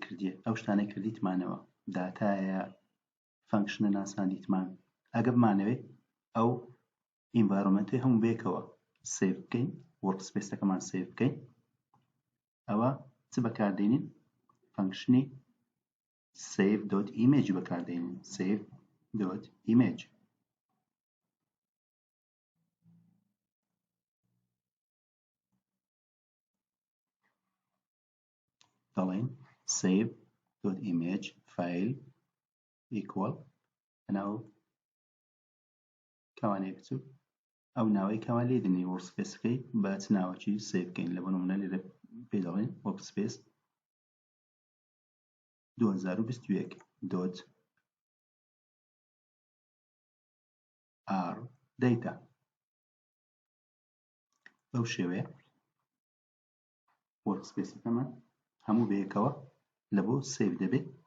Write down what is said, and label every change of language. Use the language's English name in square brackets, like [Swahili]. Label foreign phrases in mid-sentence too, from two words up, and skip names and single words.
[Central Kurdish] کردیە ئەو شتانەی کردیتمانەوە داتایە فەنکشنە ناساندیتمان ئەگە بمانەوێت ئەو ئینڤایرۆمنتەی هەموو بێکەوە سەیڤ بکەین وەرکسپێسەکەمان سەیڤ بکەین ئەوە چ بەکاردێنین فەنکشنی save.image بەکاردێنین save.image دەڵێن [English] save.image file equal [Central Kurdish] ناو کەوانەیە بچوو ئەو ناوەی کەوا لێ دێنی وەرکسپێسەکەی بە چ ناوەکی سەیڤ بکەین لە بۆ نمونە لێرە پێی دەڵێن وەرکسپێس 2021 .r data بەو شێوەیە وەرکسپێسەکەمان هەموو بەیەکەوە لە بۆ سەیڤ دەبێت.